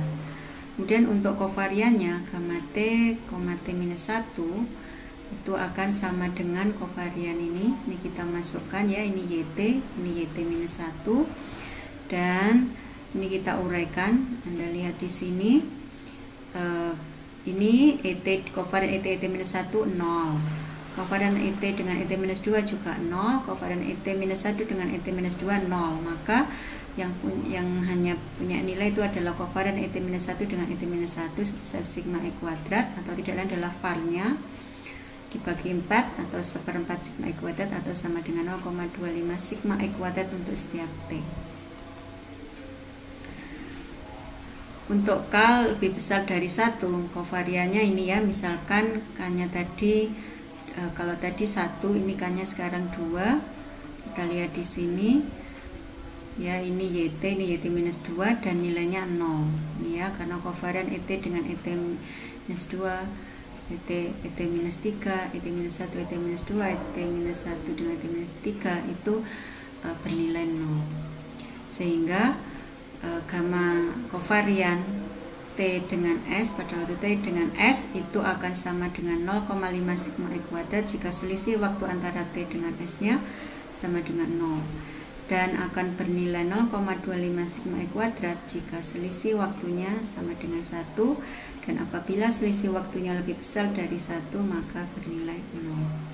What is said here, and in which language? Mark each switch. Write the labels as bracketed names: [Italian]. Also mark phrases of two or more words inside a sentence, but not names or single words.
[Indonesian] Kemudian untuk kovariannya gamma T, T minus 1 itu akan sama dengan kovarian ini kita masukkan ya, ini YT minus 1, dan ini kita uraikan. Anda lihat di sini ini ET, kovarian ET minus 1 0, kovarian ET dengan ET minus 2 juga 0, kovarian ET minus 1 dengan ET minus 2 0. Maka yang hanya punya nilai itu adalah kovarian ET minus 1 dengan ET minus 1 sebesar sigma E kuadrat, atau tidak lain adalah var-nya dibagi 4 atau 1/4 sigma E kuadrat, atau sama dengan 0,25 sigma E kuadrat untuk setiap T. Untuk K lebih besar dari 1, kovariannya ini ya, misalkan K-nya tadi kalau tadi 1, ini K-nya sekarang 2. Kita lihat di sini ya, ini YT, ini YT minus 2 dan nilainya 0 ini ya, karena kovarian ET dengan ET minus 2, ET minus 3, ET minus 1, ET minus 2, ET minus 1 dengan ET minus 3 itu bernilai 0, sehingga gamma kovarian T dengan S pada waktu T dengan S itu akan sama dengan 0,5 sigma E kuadrat jika selisih waktu antara T dengan S nya sama dengan 0, dan akan bernilai 0,25 sigma E kuadrat jika selisih waktunya sama dengan 1, dan apabila selisih waktunya lebih besar dari 1 maka bernilai 0.